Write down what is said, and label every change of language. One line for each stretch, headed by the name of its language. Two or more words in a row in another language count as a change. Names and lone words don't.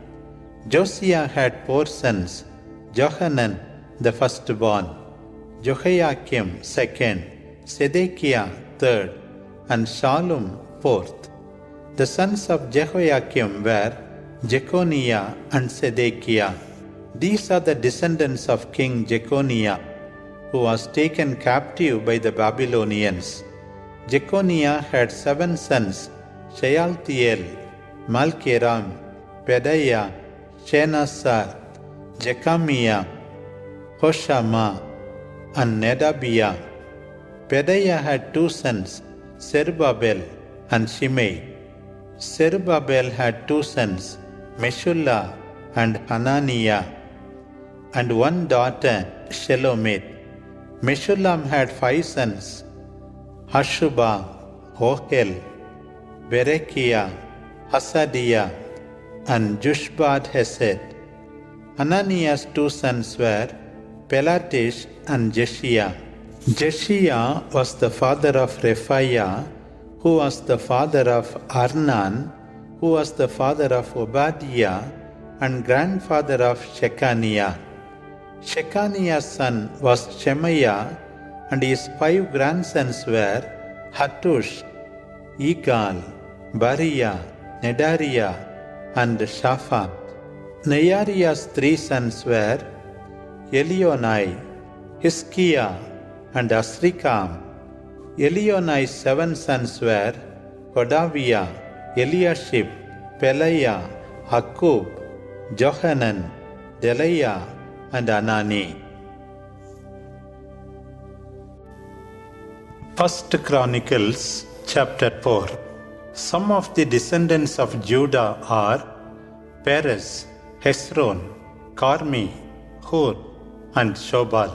English: Josiah had 4 sons: Johanan, the firstborn, Jehoiakim, second, Zedekiah, third, and Shallum, fourth. The sons of Jehoiakim were Jeconiah and Zedekiah. These are the descendants of King Jeconiah, who was taken captive by the Babylonians. Jeconiah had 7 sons: Shealtiel, Malkiram, Pedaiah, Shenazar, Jekamiah, Hoshama, and Nedabiah. Pedaiah had 2 sons, Zerubbabel and Shimei. Zerubbabel had 2 sons, Meshullah and Hananiah, and 1 daughter, Shelomith. Meshullam had 5 sons, Hashubah, Ohel, Berechiah, Hasadiah, and Jushbad Hesed. Hananiah's 2 sons were Pelatish and Jeshiah. Jeshiah was the father of Rephaiah, who was the father of Arnan, who was the father of Obadiah, and grandfather of Shechaniah. Shechaniah's son was Shemaiah, and his 5 grandsons were Hattush, Igal, Bariah, Nedariah, and Shaphat. Neariah's 3 sons were Elionai, Hiskiah, and Asrikam. Elionai's 7 sons were Hodaviah, Eliashib, Pelaiah, Akkub, Johanan, Delaiah, and Anani. 1 Chronicles chapter 4. Some of the descendants of Judah are Perez, Hezron, Carmi, Hur, and Shobal.